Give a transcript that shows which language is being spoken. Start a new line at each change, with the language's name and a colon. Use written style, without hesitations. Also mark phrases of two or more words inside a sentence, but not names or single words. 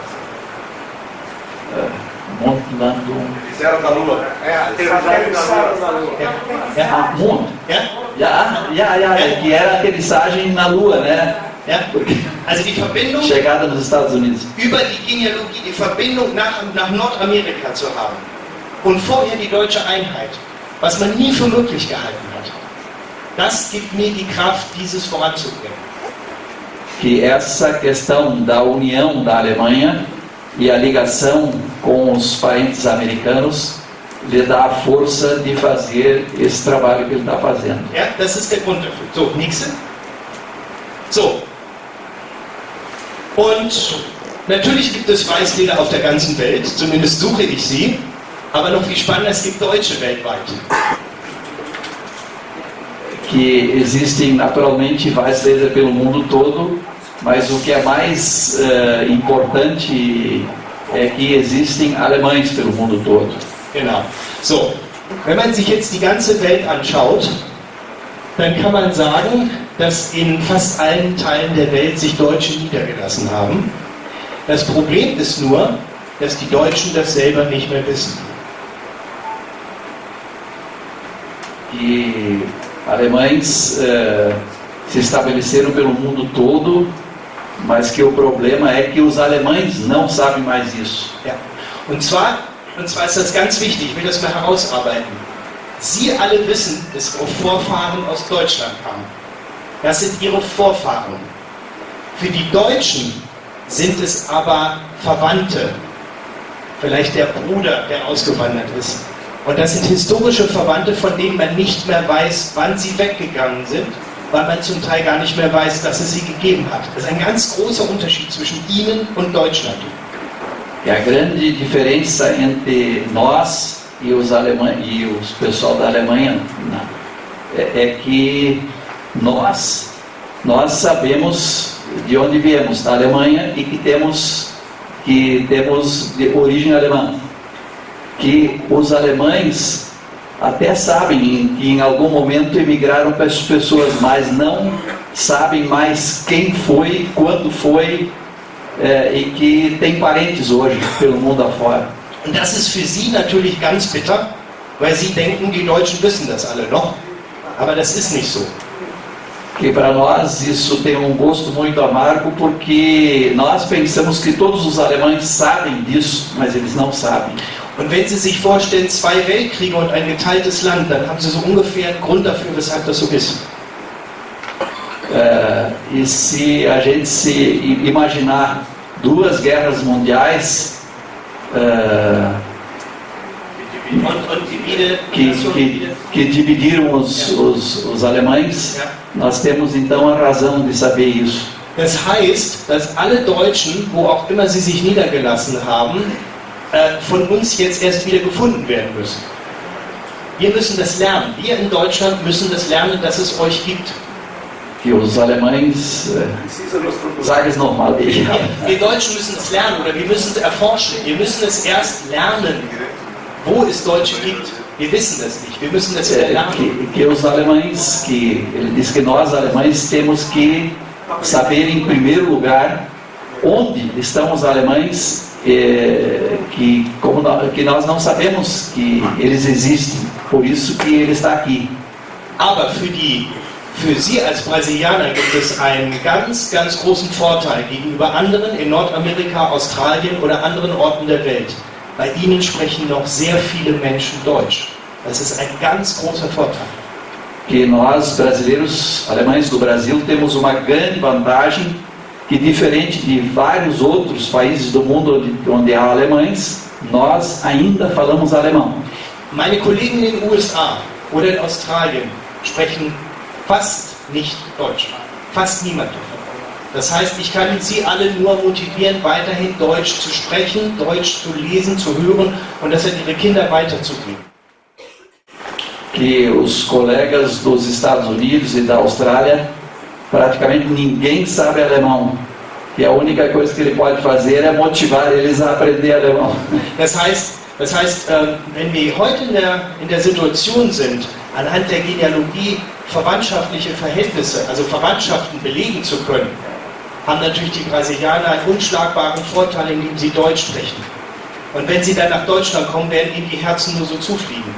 German: Mondlandung.
Portuguese: Fizeram na Lua.
German: Ah, Mond. Ja?
Portuguese: Que era a aterrissagem na Lua, né?
German: Ja? Also die Verbindung
Portuguese: Chegada nos Estados Unidos.
German: über die Genealogie, die Verbindung nach Nordamerika zu haben und vorher die deutsche Einheit, was man nie für möglich gehalten hat, das gibt mir die Kraft, dieses voranzubringen.
Portuguese: Que essa questão da união da Alemanha e a ligação com os parentes americanos lhe dá a força de fazer esse trabalho que ele está fazendo.
German: Ja, das ist der Grund dafür. So, nächste. So. Und natürlich gibt es Weißleder auf der ganzen Welt, zumindest suche ich sie, aber noch viel spannender, es gibt Deutsche weltweit.
Portuguese: Que existem naturalmente Weißleder pelo mundo todo, mas o que é mais importante é que existem alemães pelo mundo todo.
German: Genau. So, wenn man sich jetzt die ganze Welt anschaut, dann kann man sagen, dass in fast allen Teilen der Welt sich Deutsche niedergelassen haben. Das Problem ist nur, dass die Deutschen das selber nicht mehr wissen.
Portuguese: Que alemães se estabeleceram pelo mundo todo, mas que o problema é que os alemães não sabem mais isso.
German: Ja. Und zwar ist das ganz wichtig, ich will das mal herausarbeiten. Sie alle wissen, dass ihre Vorfahren aus Deutschland kamen. Das sind ihre Vorfahren. Für die Deutschen sind es aber Verwandte. Vielleicht der Bruder, der ausgewandert ist. Und das sind historische Verwandte, von denen man nicht mehr weiß, wann sie weggegangen sind, weil man zum Teil gar nicht mehr weiß, dass es sie gegeben hat. Das ist ein ganz großer Unterschied zwischen ihnen und Deutschland.
Portuguese: E a grande diferença entre nós e os alemães e o pessoal da Alemanha é que nós sabemos de onde viemos, da Alemanha, e que temos de origem alemã. Que os alemães até sabem que em algum momento emigraram para as pessoas, mas não sabem mais quem foi, quando foi, e que tem parentes hoje pelo mundo afora.
German: Und das ist für sie natürlich ganz bitter, weil sie denken, die Deutschen wissen das alle noch. Aber das ist nicht so.
Portuguese: Que para nós isso tem um gosto muito amargo, porque nós pensamos que todos os alemães sabem disso, mas eles não sabem.
German: Und wenn Sie sich vorstellen, 2 Weltkriege und ein geteiltes Land, dann haben Sie so ungefähr einen Grund dafür, weshalb das so ist.
Portuguese: E se a gente se imaginar 2 guerras mundiais que dividiram os alemães, nós temos então a razão de saber isso.
German: Das heißt, dass alle Deutschen, wo auch immer sie sich niedergelassen haben, von uns jetzt erst wieder gefunden werden müssen. Wir müssen das lernen. Wir in Deutschland müssen das lernen, dass es euch gibt.
Portuguese: Que os alemães,
German: sage es nochmal, wir Deutschen müssen es lernen oder wir müssen es erforschen. Wir müssen es erst lernen, wo es Deutsche gibt. Wir wissen das nicht. Wir müssen das wieder lernen.
Portuguese: Que os alemães, ele diz que nós alemães temos que saber em primeiro lugar onde estão os alemães, que nós não sabemos que eles existem. Por isso que ele está aqui.
German: Aber für Sie als Brasilianer gibt es einen ganz, ganz großen Vorteil gegenüber anderen in Nordamerika, Australien oder anderen Orten der Welt. bei Ihnen sprechen noch sehr viele Menschen Deutsch. Das ist ein ganz großer Vorteil.
Portuguese: Que nós, brasileiros, alemães do Brasil, temos uma grande vantagem que, diferente de vários outros países do mundo onde há alemães, nós ainda falamos alemão.
German: Meine Kollegen in den USA oder in Australien sprechen fast nicht Deutsch. Fast niemand davon. Das heißt, ich kann Sie alle nur motivieren, weiterhin Deutsch zu sprechen, Deutsch zu lesen, zu hören und das an Ihre Kinder weiterzugeben.
Portuguese: Que os colegas dos Estados Unidos e da Austrália, praticamente ninguém sabe alemão. E a única coisa que ele pode fazer é motivar eles a aprender alemão.
German: Das heißt, wenn wir heute in der Situation sind, anhand der Genealogie verwandtschaftliche Verhältnisse, also Verwandtschaften belegen zu können, haben natürlich die Brasilianer einen unschlagbaren Vorteil, indem sie Deutsch sprechen. Und wenn sie dann nach Deutschland kommen, werden ihnen die Herzen nur so zufliegen.